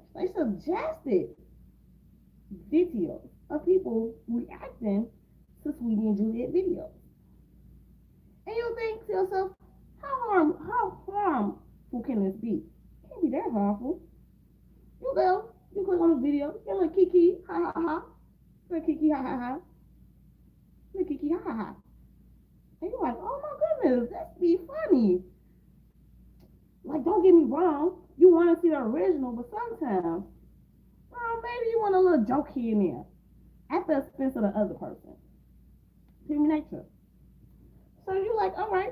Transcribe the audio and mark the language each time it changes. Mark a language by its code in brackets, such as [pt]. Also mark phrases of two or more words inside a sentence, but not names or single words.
[en] They suggested videos of people reacting to Sweetie and Juliet videos. And you think to yourself, how harmful can this be? It can't be that harmful. You go, you click on the video, you little Kiki, ha ha ha. Little Kiki, ha ha ha. Little Kiki, ha ha ha. And you're like, oh my goodness, that'd be funny. Like, don't get me wrong, you want to see the original, but sometimes, well, maybe you want a little joke here and there at the expense of the other person. Human nature. So you're like, all right.